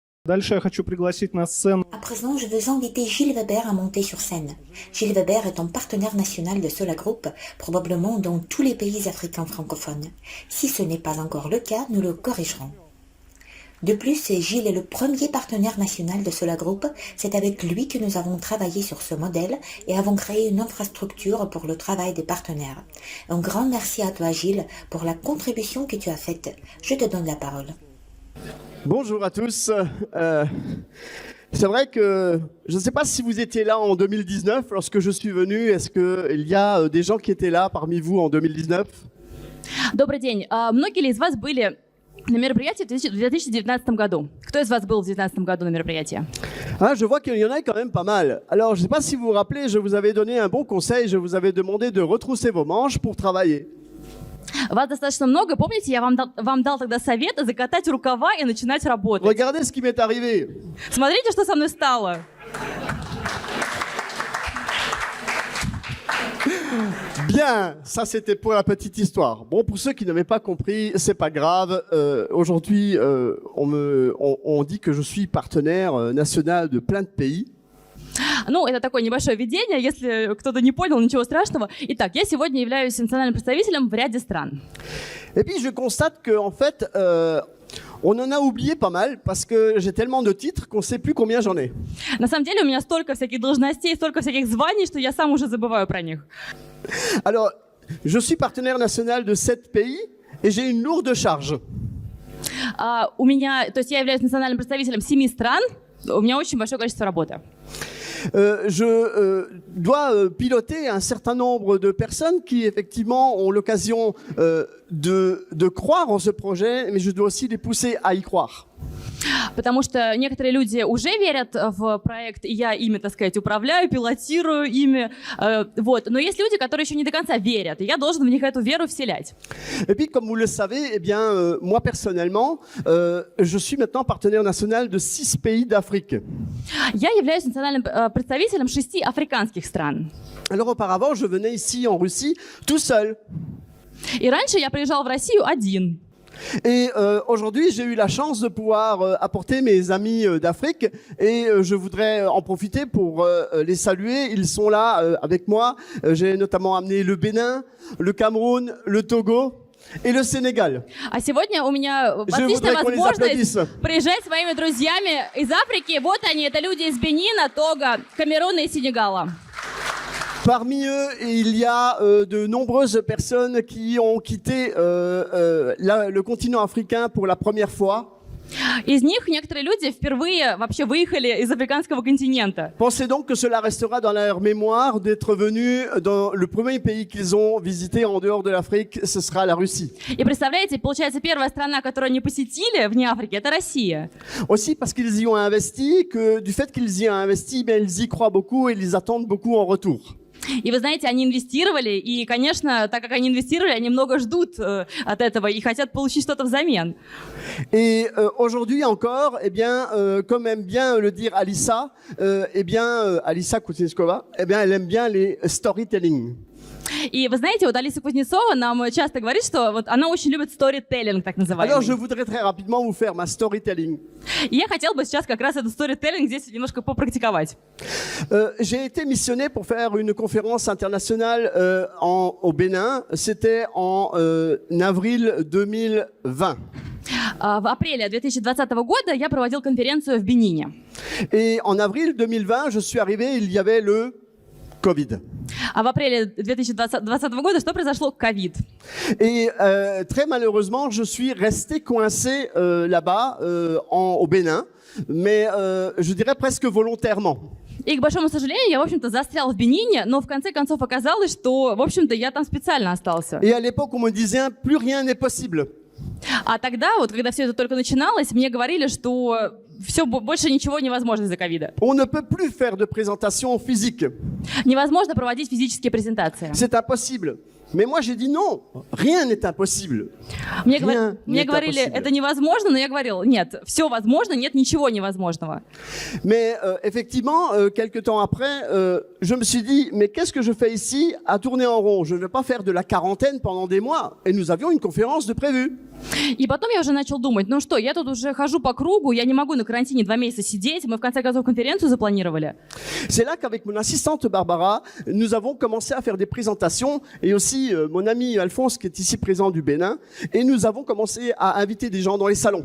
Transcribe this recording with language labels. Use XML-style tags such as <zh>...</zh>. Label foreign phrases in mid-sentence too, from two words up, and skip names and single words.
<ru>Дальше я хочу пригласить на сцену</ru> <fr>À présent, je veux inviter Gilles Weber à monter sur scène. Gilles Weber est un partenaire national de Sola Group, probablement dans tous les pays africains francophones. Si ce n'est pas encore le cas, nous le corrigerons. De plus, Gilles est le premier partenaire national de Sola Group. C'est avec lui que nous avons travaillé sur ce modèle et avons créé une infrastructure pour le travail des partenaires. Un grand merci à toi, Gilles, pour la contribution que tu as faite. Je te donne la parole. Bonjour à tous. C'est vrai que je ne sais pas si vous étiez là en 2019 lorsque je suis venu. Est-ce qu'il y a des gens qui étaient là parmi vous en 2019?</fr> <ru>Добрый день. Многие ли из вас были на мероприятии в 2019 году? Кто из вас был в 2019 году на мероприятии?</ru> <fr>Ah, je vois qu'il y en a quand même pas mal. Alors, je ne sais pas si vous vous rappelez, je vous avais donné un bon conseil. Je vous avais demandé de retrousser vos manches pour travailler.</fr> <ru>Вас достаточно много. Помните, я вам дал тогда совет закатать рукава и начинать работать.</ru> <fr>Regardez ce qui m'est arrivé.</fr> <ru>Смотрите, что со мной стало.</ru> <fr>Bien, ça c'était pour la petite histoire. Bon, pour ceux qui n'avaient pas compris, c'est pas grave. Aujourd'hui, on dit que je suis partenaire national de plein de pays.</fr> <ru>Ну, это такое небольшое введение, если кто-то не понял, ничего страшного. Итак, я сегодня являюсь национальным представителем в ряде стран.</ru> <fr>Et puis je constate qu'en fait, on en a oublié pas mal parce que j'ai tellement de titres qu'on ne sait plus combien j'en ai.</fr> <ru>На самом деле у меня столько всяких должностей, столько всяких званий, что я сам уже забываю про них.</ru> <fr>Alors, je suis partenaire national de 7 pays et j'ai une lourde charge.</fr> <ru>У меня, то есть я являюсь национальным представителем 7 стран, у меня очень большое количество работы.</ru> <fr>Je dois piloter un certain nombre de personnes qui effectivement ont l'occasion de croire en ce projet, mais je dois aussi les pousser à y croire.</fr> <ru>Потому что некоторые люди уже верят в проект, и я ими, так сказать, управляю, пилотирую ими. Вот. Но есть люди, которые еще не до конца верят, и я должен в них эту веру вселять.</ru> <fr>Et puis, comme vous le savez, eh bien, moi personnellement, je suis maintenant partenaire national de 6 pays d'Afrique.</fr> <ru>Я являюсь национальным представителем 6 африканских стран.</ru> <fr>Alors auparavant, je venais ici en Russie tout seul.</fr> <ru>И раньше я приезжал в Россию один.</ru> <fr>Et aujourd'hui, j'ai eu la chance de pouvoir apporter mes amis d'Afrique et je voudrais en profiter pour les saluer. Ils sont là avec moi. J'ai notamment amené le Bénin, le Cameroun, le Togo et le Sénégal.</fr> <ru>А сегодня у меня отличная возможность приезжать с моими друзьями из Африки. Вот они, это люди из Бенина, Того, Камеруна и Сенегала.</ru> <fr>Parmi eux, il y a de nombreuses personnes qui ont quitté le continent africain pour la première fois.</fr> <ru>Из них некоторые люди впервые вообще выехали из африканского континента.</ru> <fr>Pensez donc que cela restera dans leur mémoire d'être venus dans le premier pays qu'ils ont visité en dehors de l'Afrique, ce sera la Russie.</fr> <ru>И представляете, получается, первая страна, которую они посетили вне Африки, это Россия.</ru> <fr>Aussi parce qu'ils y ont investi, que du fait qu'ils y ont investi, bien, ils y croient beaucoup et ils attendent beaucoup en retour.</fr> <ru>И вы знаете, они инвестировали, и, конечно, так как они инвестировали, они много ждут от этого и хотят получить что-то взамен.</ru> <fr>Et aujourd'hui encore, eh bien, comme aime bien le dire Alissa, eh bien, Alissa Kuzniskova, eh bien, elle aime bien les storytelling.</fr> <ru>И вы знаете, вот Алиса Кузнецова нам часто говорит, что вот она очень любит storytelling, так называемый.</ru> <fr>Alors, je voudrais très rapidement vous faire ma storytelling.</fr> <ru>И я хотела бы сейчас как раз этот storytelling здесь немножко попрактиковать.</ru> <fr>J'ai été missionné pour faire une conférence internationale au Bénin. C'était en avril 2020.</fr> <ru>В апреле 2020 года я проводил конференцию в Бенине.</ru> <fr>Et en avril 2020, je suis arrivé, il y avait le Covid.</fr> <ru>А в апреле 2020 года что произошло? Ковид.</ru> <fr>Et très malheureusement, je suis resté coincé là-bas, au Bénin, mais je dirais presque volontairement.</fr> <ru>И, к большому сожалению, я, в общем-то, застрял в Бенине, но в конце концов оказалось, что, в общем-то, я там специально остался.</ru> <fr>Et à l'époque, on me disait, plus rien n'est possible.</fr> <ru>А тогда, вот, когда все это только начиналось, мне говорили, что все, больше ничего невозможно из-за ковида.</ru> <fr>On ne peut plus faire de présentation physique.</fr> <ru>Невозможно проводить физические презентации.</ru> <fr>C'est impossible. Mais moi, j'ai dit non, rien n'est impossible.</fr> <ru>Мне говорили, это невозможно, но я говорил, нет, все возможно, нет ничего невозможного.</ru> <fr>Mais effectivement, quelques temps après, je me suis dit, mais qu'est-ce que je fais ici à tourner en rond? Je ne vais pas faire de la quarantaine pendant des mois. Et nous avions une conférence de prévue.</fr> <ru>И потом я уже начал думать, ну что, я тут уже хожу по кругу, я не могу на карантине 2 месяца сидеть, мы в конце концов конференцию запланировали.</ru> <fr>C'est là qu'avec mon assistante Barbara, nous avons commencé à faire des présentations et aussi mon ami Alphonse qui est ici présent du Bénin et nous avons commencé à inviter des gens dans les salons.</fr>